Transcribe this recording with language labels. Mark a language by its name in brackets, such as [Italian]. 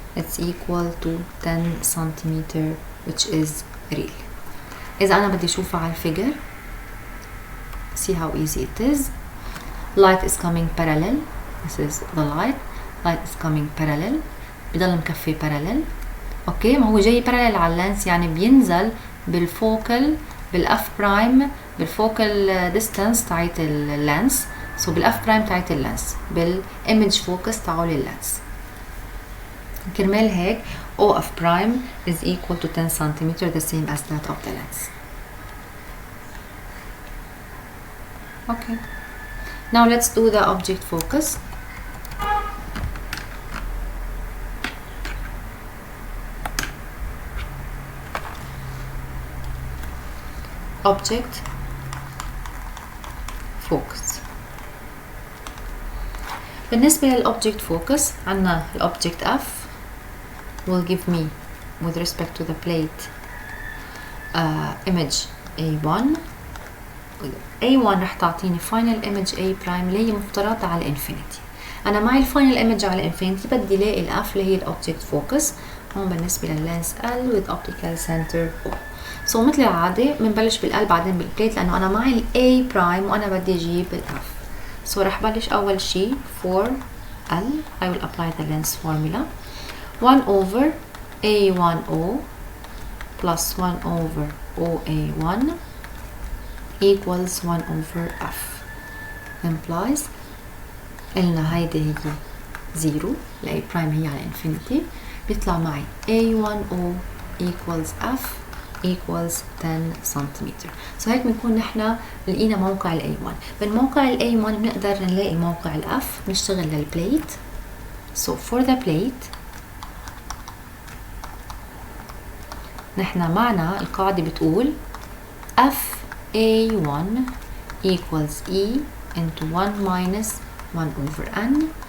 [English] It's equal to 10 centimeter, which is real. [Arabic] إذا أنا بدي أشوفها على الفيجر, [English] see how easy it is. Light is coming parallel. This is the light. Light is coming parallel. [Arabic] بضل مكفي parallel. اوكي ما هو جاي parallel على اللينس, يعني بينزل بالفوكل بالاف برايم, بالفوكل ديستانس تاعت اللينس. سو بالاف برايم تاعت اللينس, بالايمج فوكس تاعو لللينس. كرمال هيك [English] O of prime is equal to 10 centimeter, the same as that of the lens. Okay. Now let's do the object focus. Object focus. [Arabic] بالنسبة للobject focus عنا الobject [English] F will give me with respect to the plate image A1. [Arabic] A1 رح تعطيني [English] final image A prime [Arabic] اللي هي مفترضة على infinity. أنا معي الفاينل image على infinity, بدي لاقي الأف اللي هي الobject focus. هون بالنسبة لللينس L with optical center O. سو مثل العادة بنبلش بالال بعدين بالبليت, لأنه أنا معي ال A prime وأنا بدي أجيب الأف. سو رح بلش أول شي for L. [English] I will apply the lens formula. 1 over A10 plus 1 over OA1 equals 1 over F. [Arabic] Implies قلنا هيدي هي 0, ال A prime هي على infinity, بيطلع معي [English] A10 equals F equals 10 centimeter. [Arabic] سو هيك بنكون نحن لقينا موقع ال A1. من موقع ال A1 بنقدر نلاقي موقع ال F. نشتغل للبليت. [English] So for the plate [Arabic] نحن معنا القاعدة بتقول [English] F A1 equals E into 1 minus 1 over N.